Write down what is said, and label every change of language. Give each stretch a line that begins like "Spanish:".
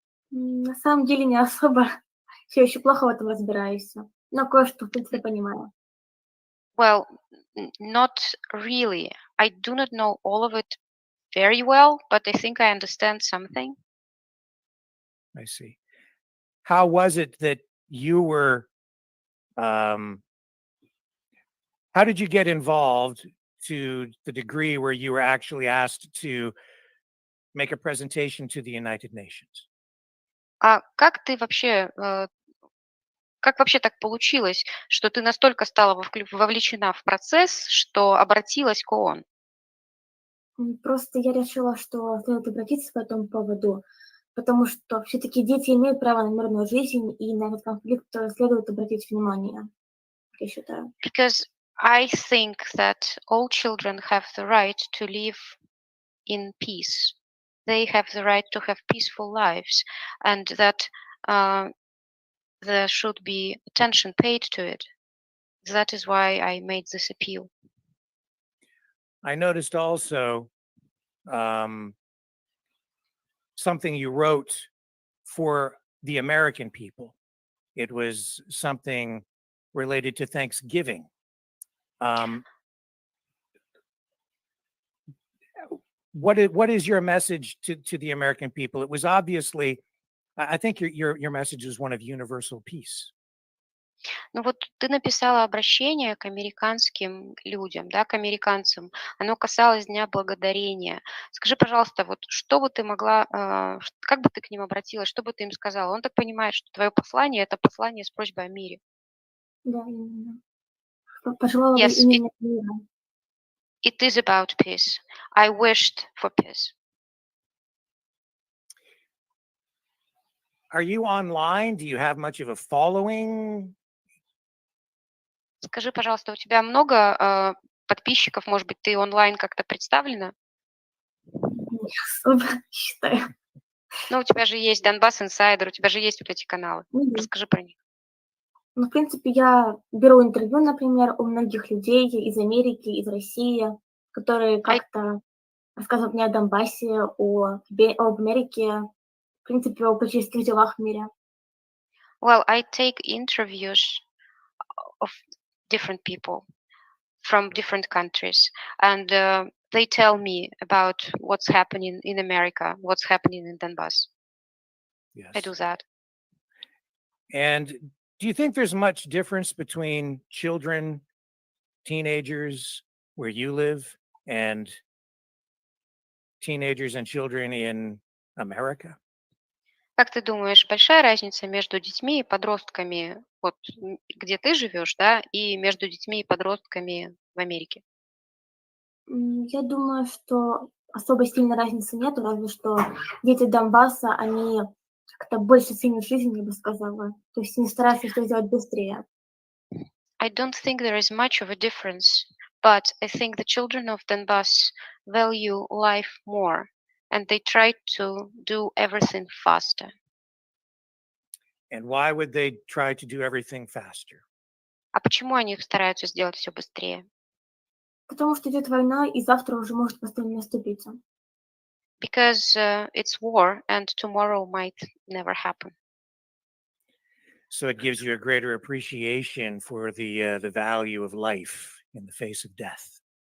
Russian: На самом деле не особо. Все еще плохо в этом разбираюсь. Но кое-что, в принципе, понимаю.
English: Well, not really. I do not know all of it very well, but I think I understand something. I see. How was it that you were, um, how did you get involved to the degree where you were actually asked to make a presentation to the United Nations?
Russian: А как ты вообще, как вообще так получилось, что ты настолько стала вовлечена в процесс, что обратилась к ООН? Просто я решила, что стоит обратиться по этому поводу, потому что все-таки дети имеют право на мирную жизнь, и на этот конфликт следует обратить внимание, я считаю.
English: Because I think that all children have the right to live in peace. They have the right to have peaceful lives, and that there should be attention paid to it. That is why I made this appeal. I noticed also um, something you wrote for the American people. It was something related to Thanksgiving. What is your message to the American people? It was obviously, I think your message is one of universal peace.
Russian: Ну вот ты написала обращение к американским людям, да, к американцам. Оно касалось Дня Благодарения. Скажи, пожалуйста, вот что бы ты могла, как бы ты к ним обратилась, что бы ты им сказала? Он так понимает, что твое послание– это послание с просьбой о мире. Да, именно. Пожелала бы
English: Yes,
Russian: именно мира.
English: it is about peace. I wished for peace. Are you online? Do you have much of a following?
Russian: Скажи, пожалуйста, у тебя много подписчиков? Может быть, ты онлайн как-то представлена? Не особо считаю. Ну, у тебя же есть Donbass Insider, у тебя же есть вот эти каналы. Расскажи про них. Ну, в принципе, я беру интервью, например, у многих людей из Америки, из России, которые как-то рассказывают мне о Донбассе, об Америке, в принципе, о политических делах в мире.
English: Well, I take interviews of different people from different countries, and they tell me about what's happening in America, what's happening in Donbass. Yes. I do that. And do you think there's much difference between children, teenagers where you live, and teenagers and children in America?
Russian: Как ты думаешь, большая разница между детьми и подростками, вот где ты живешь, да, и между детьми и подростками в Америке? Я думаю, что особо сильной разницы нету, разве что дети Донбасса, они как-то больше ценят жизнь, я бы сказала. То есть они стараются все сделать быстрее.
English: I don't think there is much of a difference, but I think the children of Donbass value life more, and they try to do everything faster. And why would they try to do everything faster?
Russian: А почему они стараются сделать все быстрее? Потому что идет война, и завтра уже может постоянно наступиться.
English: Because it's war, and tomorrow might never happen. So it gives you a greater appreciation for the value of life in the face of death.